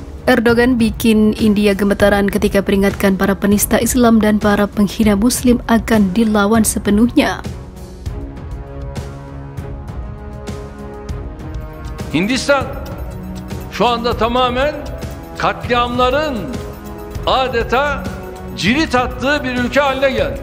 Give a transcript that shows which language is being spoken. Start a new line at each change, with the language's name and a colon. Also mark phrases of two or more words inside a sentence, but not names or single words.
Indonesian: Erdogan bikin India gemetaran ketika peringatkan para penista Islam dan para penghina Muslim akan dilawan sepenuhnya.
Turkish: Hindistan şu anda tamamen katliamların adeta cirit attığı bir ülke haline geldi.